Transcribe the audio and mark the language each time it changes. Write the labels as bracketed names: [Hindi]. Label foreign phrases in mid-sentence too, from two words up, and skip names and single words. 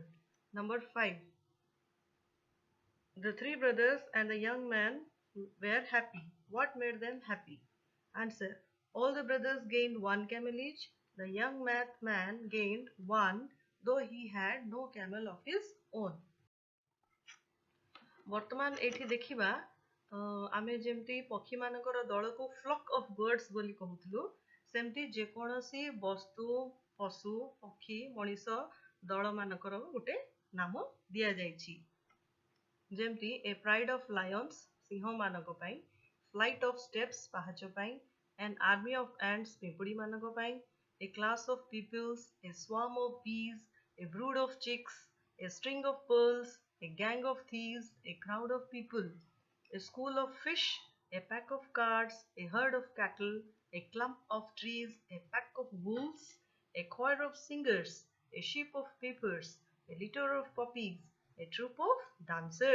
[English] Number 5. The 3 brothers and the young man were happy. What made them happy? Answer. All the brothers gained 1 camel each. The young man gained 1, though he had no camel of his own. [Odia] ବର୍ତ୍ତମାନ ଏଠି ଦେଖିବା ଆମେ ଯେମିତି ପକ୍ଷୀ ମାନଙ୍କର ଦଳକୁ [English] flock of birds [Odia] ବୋଲି କହୁଥିଲୁ, ସେମିତି ଯେକୌଣସି ବସ୍ତୁ, ପଶୁ, ପକ୍ଷୀ, ମଣିଷ ଦଳ ମାନଙ୍କର ଗୋଟେ ନାମ ଦିଆଯାଇଛି। ଯେମିତି [English] a pride of lions [Odia] ସିଂହ ମାନଙ୍କ ପାଇଁ, [English] flight of steps [Odia] ପାହାଚ ପାଇଁ, [English] an army of ants [Odia] ପିମ୍ପୁଡ଼ି ମାନଙ୍କ ପାଇଁ, [English] a class of pupils, a swarm of bees, a brood of chicks, a string of pearls, a gang of thieves, a crowd of people, a school of fish, a pack of cards, a herd of cattle, a clump of trees, a pack of wolves, a choir of singers, a sheaf of peepers, a litter of puppies, a troop of dancers.